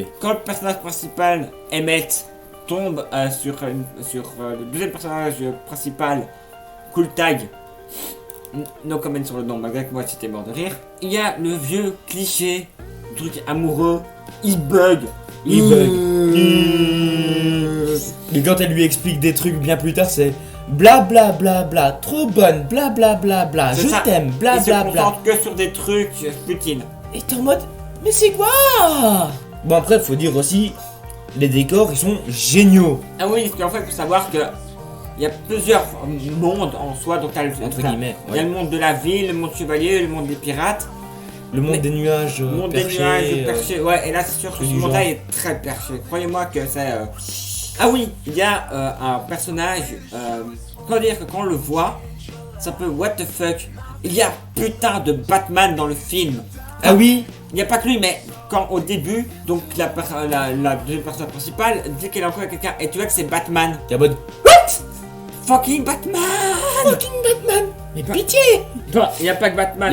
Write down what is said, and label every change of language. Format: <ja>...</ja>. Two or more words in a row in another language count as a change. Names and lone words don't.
<fr>Quand le personnage principal, Emmett, tombe sur le deuxième personnage principal, Cool Tag,</fr> <en>no comment</en> <fr>sur le nom, malgré que moi j'étais mort de rire, il y a le vieux cliché, truc amoureux, il bug. Il bug. Et quand elle lui explique des trucs bien plus tard, c'est bla bla bla bla, trop bonne, bla bla bla bla, C'est je ça. t'aime, bla Il se bla bla. concentre que sur des trucs futiles. Et t'es en mode, mais c'est quoi? Bon après, faut dire aussi, les décors, ils sont géniaux. Ah oui, parce qu'en fait, il faut savoir que il y a plusieurs mondes en soi, donc Entre guillemets, il y a ouais. le monde de la ville, le monde chevalier, le monde des pirates, Le monde Mais- des nuages le monde perchés, des nuages perchés. Ouais, et là c'est sûr que truc ce du monde-là genre. est très perché. Croyez-moi que c'est. Ah oui, il y a un personnage. Comment dire que quand on le voit, ça peut</fr> <en>what the fuck.</en> <fr>Il y a putain de Batman dans le film. Ah oui, Il n'y a pas que lui, mais quand au début, donc la deuxième personne principale dit qu'elle est encore avec quelqu'un, et tu vois que c'est Batman. t'es en mode, Fucking Batman! fucking Batman. Mais pitié. Non, il n'y a pas que Batman.</fr>